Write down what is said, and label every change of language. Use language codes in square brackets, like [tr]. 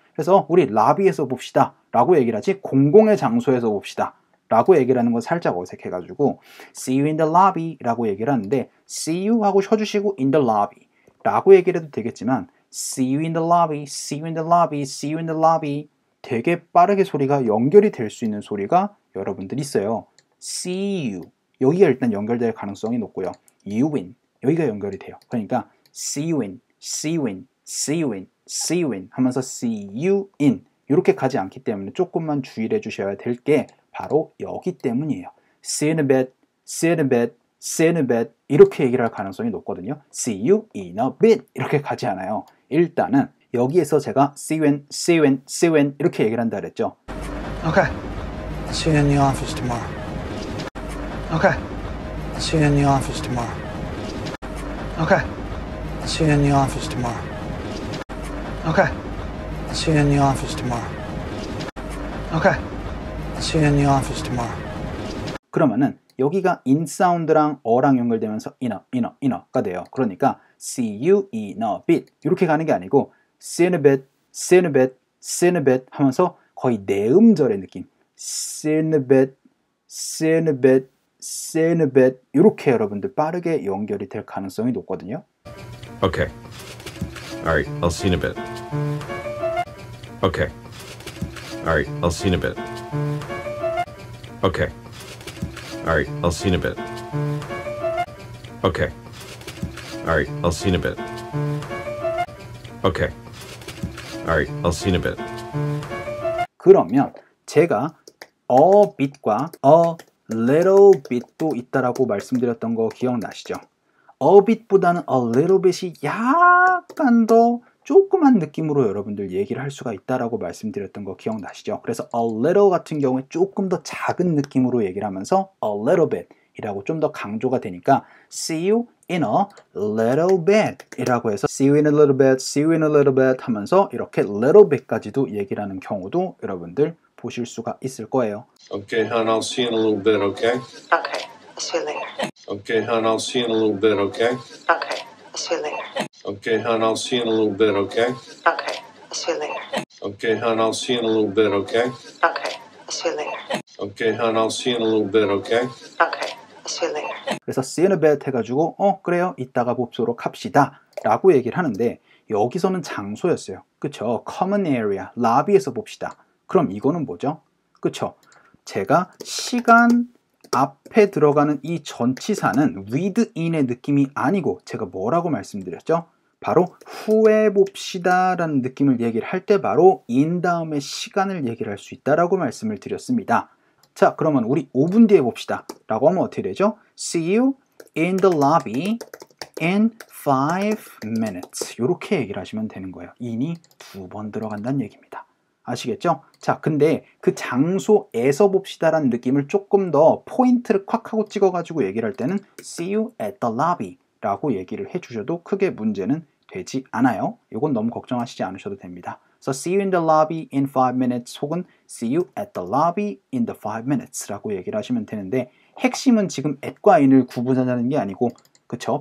[ko] 그래서 우리 lobby에서 봅시다 라고 얘기를 하지 공공의 장소에서 봅시다 라고 얘기를 하는 건 살짝 어색해가지고 [en] see you in the lobby [ko] 라고 얘기를 하는데 [en] see you 하고 쉬어주시고 in the lobby [ko] 라고 얘기를 해도 되겠지만 see you in the lobby, see you in the lobby, see you in the lobby 되게 빠르게 소리가 연결이 될 수 있는 소리가 여러분들 있어요. see you 여기가 일단 연결될 가능성이 높고요. you in 여기가 연결이 돼요. 그러니까 [en] see you in, see you in, [ko] see you in, see you in 하면서 see you in 이렇게 가지 않기 때문에 조금만 주의를 해주셔야 될 게 바로 여기 때문이에요. [en] see you in a bit, [ko] see you in a bit, see you in a bit 이렇게 얘기를 할 가능성이 높거든요. [en] See you in a bit [ko] 이렇게 가지 않아요. 일단은 여기에서 제가 [en] see you in, see you in, see you in [ko] 이렇게 얘기를 한다 그랬죠. [en] Okay. See you in the office tomorrow. Okay. See you in the office tomorrow. Okay. See you in the office tomorrow. Okay. See you in the office tomorrow. Okay. See you in the office tomorrow. [ko] 그러면은 여기가 in 사운드랑 어랑 연결되면서 in어가 돼요. 그러니까 [en] see you in a bit [ko] 이렇게 가는 게 아니고 [en] see in a bit, [ko] see in a bit, see in a bit 하면서 거의 내음절의 느낌 see in a bit, see in a bit, see in a bit 이렇게 여러분들 빠르게 연결이 될 가능성이 높거든요. [en] Okay. All right, I'll see you in a bit. Okay. All right, I'll see you in a bit. Okay. All right, I'll see you in a bit. Okay. All right, I'll see you in a bit. Okay. All right, I'll see you in a bit. [ko] 그러면 제가 a bit과 a little bit도 있다라고 말씀드렸던 거 기억나시죠? a bit보다는 a little bit이 약간 더 조그만 느낌으로 여러분들 얘기를 할 수가 있다라고 말씀드렸던 거 기억나시죠? 그래서 a little 같은 경우에 조금 더 작은 느낌으로 얘기를 하면서 a little bit 이라고 좀 더 강조가 되니까 [en] see you in a little bit [ko] 이라고 해서 [en] see you in a little bit, [ko] see you in a little bit 하면서 이렇게 little bit까지도 얘기를 하는 경우도 여러분들 보실 수가 있을 거예요. [en] Okay, hon, I'll see you in a little bit, okay? Okay, I'll see you later. Okay, hon, I'll see you in a little bit, okay? Okay, I'll see you later. Okay, hon, I'll see you in a little bit, okay? Okay, I'll see you later. Okay, hon, I'll see you in a little bit, okay? Okay, I'll see you later. Okay, hon, I'll see you in a little bit, okay? Okay, I'll see you later. [ko] 그래서 [en] see you in a bit [ko] 해가지고 그래요 이따가 봅소록 합시다 라고 얘기를 하는데 여기서는 장소였어요. 그쵸? common area, lobby에서 봅시다. 그럼 이거는 뭐죠? 그쵸? 제가 시간 앞에 들어가는 이 전치사는 with in의 느낌이 아니고 제가 뭐라고 말씀드렸죠? 바로 후에 봅시다 라는 느낌을 얘기를 할 때 바로 in 다음에 시간을 얘기를 할 수 있다라고 말씀을 드렸습니다. 자, 그러면 우리 5분 뒤에 봅시다 라고 하면 어떻게 되죠? [en] See you in the lobby in 5 minutes [ko] 이렇게 얘기를 하시면 되는 거예요. in이 2번 들어간다는 얘기입니다. 아시겠죠? 자, 근데 그 장소에서 봅시다라는 느낌을 조금 더 포인트를 콱 하고 찍어가지고 얘기를 할 때는 [en] See you at the lobby [ko] 라고 얘기를 해주셔도 크게 문제는 되지 않아요. 이건 너무 걱정하시지 않으셔도 됩니다. [en] So see you in the lobby in 5 minutes [ko] 혹은 [en] see you at the lobby in the 5 minutes [ko] 라고 얘기를 하시면 되는데 핵심은 지금 at과 in을 구분하자는 게 아니고 그쵸?